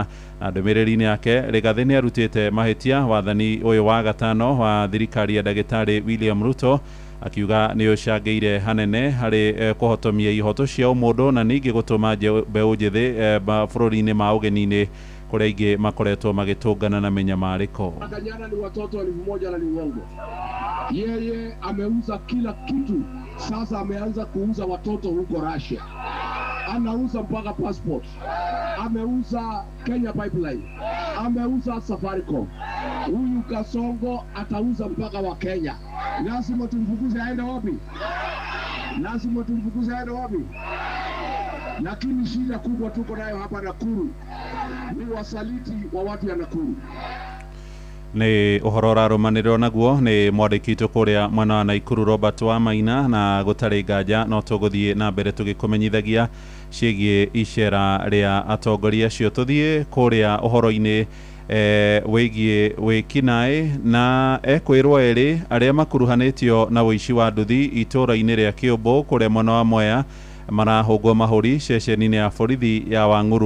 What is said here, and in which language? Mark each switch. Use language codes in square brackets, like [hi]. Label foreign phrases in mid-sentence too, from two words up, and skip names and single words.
[ki] Na ndũmĩrĩri-inĩ yake Rigathĩ nĩ arutĩte mahĩtia wathani ũyũ wa gatano wa thirikari ya Ndagĩtarĩ William Ruto akiuga nĩ ũcangĩire hanene harĩ kũhotomia ihoto cia ũmũndũ na ningĩ gũtũma mbeũ njĩthĩ bũrũri-inĩ ma ũgeni-inĩ kũrĩa aingĩ makoretwo magĩtũngana na menyamarĩko. [sw] Jana ni watoto 1000 na ni uongo. Yeye ameuza kila kitu, sasa ameanza kuuza watoto huko Russia. Anauza mpaka passport. Ameuza Kenya Pipeline. Ameuza Safaricom. Huyu Kasongo atauza mpaka wa Kenya. Lazima tumfukuze aende wapi? Lazima tumfukuze aende wapi? lakini shida kubwa tuko nayo hapa Nakuru ni wasaliti wa watu ya Nakuru. [ki] Nĩ ũhoro ũrarũmanĩrĩrwo naguo nĩ mwandĩki witũ kũrĩa mwena wa Naikuru Robert Wamaina, na gũtarĩ nganja no tũgũthiĩ na mbere tũgĩkũmenyithagia ciĩgiĩ icera rĩa atongoria acio. Tũthiĩ kũrĩa ũhoro-inĩ wĩgiĩ wĩkinaĩ na ekwĩrwo erĩ arĩa makuruhanĩtio na ũici wa nduthi itũũra-inĩ rĩa Kĩũmbũ kũrĩa mwena wa Mwea marahũngwo mahũri ceceni-inĩ ya borithi ya Wang'uru.